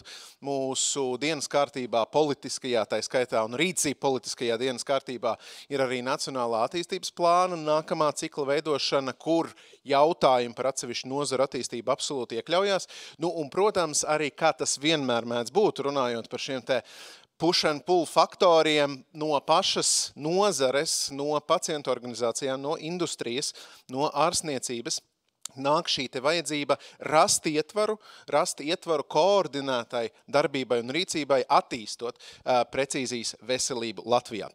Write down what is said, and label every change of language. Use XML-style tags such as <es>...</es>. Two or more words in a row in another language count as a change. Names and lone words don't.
<lv>Mūsu dienas kārtībā politiskajā, tā skaitā un rīcība politiskajā dienas kārtībā ir arī Nacionālā attīstības plāna nākamā cikla veidošana, kur jautājumi par atsevišķu nozaru attīstību absolūti iekļaujās. Un, protams, arī kā tas vienmēr mēdz būt, runājot par šiem te</lv> <en>push and pull</en> <lv>faktoriem no pašas nozares, no pacientu organizācijām, no industrijas, no ārstniecības, nāk šī te vajadzība rast ietvaru koordinētai darbībai un rīcībai, attīstot precīzijas veselību Latvijā.</lv>